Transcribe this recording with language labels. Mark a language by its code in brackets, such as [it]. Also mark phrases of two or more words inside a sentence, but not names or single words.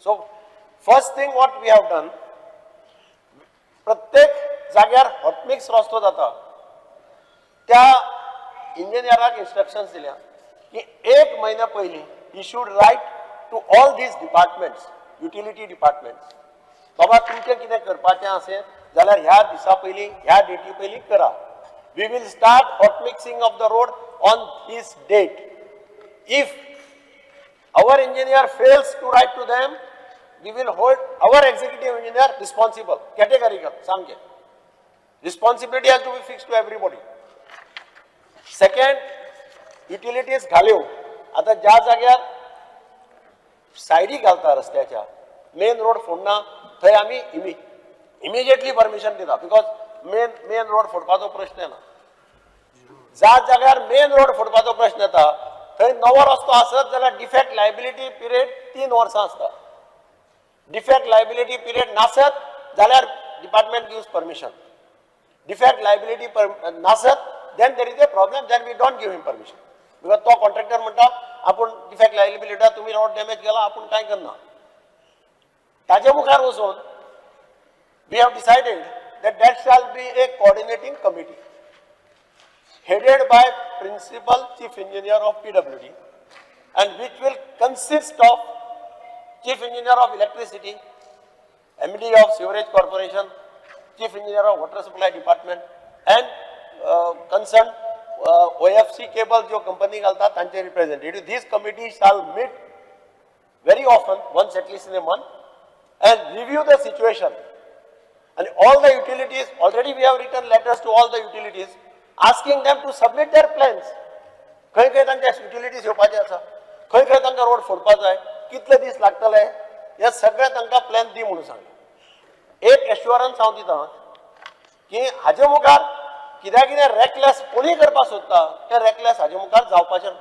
[en] So first thing what we have done, [kok] प्रत्येक जाग्यार हॉटमिक्स रस्तो जाता त्या इंजिनियराक इन्स्ट्रक्शन्स दिल्या की 1 महिन्या पयलीं [en] he should write to all these departments, utility departments, [kok] बाबा तुमचें कितें करपाचें असेल जाल्यार ह्या दिसा पयलीं ह्या डेटी पयलीं करा. [en] We will start hot mixing of the road on this date. इफ our engineer fails to write to them, we will hold our executive engineer responsible, categorical, samke. Responsibility has to be fixed to everybody. Second, utilities घाल्यो. [kok] आता ज्या जाग्यार सायडी घालता रस्त्याच्या, [en] main road [kok] फोडना थंय आमी [en] immediately permission [kok] दिता, [en] because main road [kok] फोडपाचो प्रश्न येना. ज्या जाग्यार [en] main road [kok] फोडपाचो प्रश्न येता थंय नवो रस्तो आसत जाल्यार [en] defect liability period [kok] 3 वर्सां आसता. [en] defect liability period [kok] नासत जाल्यार [en] department gives permission. defect liability नासत then there is a problem, then we don't give him permission. [kok] बिकॉज तो कॉन्ट्रॅक्टर म्हणटा आपूण [en] defect liability [kok] तुमी [en] road damage [kok] केला आपूण कांय करना. ताजे मुखार वचून [en] we have decided that shall be a coordinating committee headed by principal chief engineer of PWD and which will consist of chief engineer of electricity, MD of sewerage corporation, chief engineer of water supply department and concerned OFC cable [kok] jo company galta tanche [en] representative. This committee shall meet very often, once at least in a month, and review the situation. And all the utilities, already we have written letters to all the utilities asking them to submit their plans. [kok] खंय खंय तांचे utilities येवपाचे आसा, खंय खंय तांकां रोड फोडपा जाय, कितले दीस लागतले, हे सगळे तांकां प्लॅन दी म्हणून सांगलें. एक एश्युरन्स हांव दितां की हाजे मुखार कितें रेकलेस कोणी करपाक सोदता तें रेकलेस हाजे मुखार जावपाचें ना.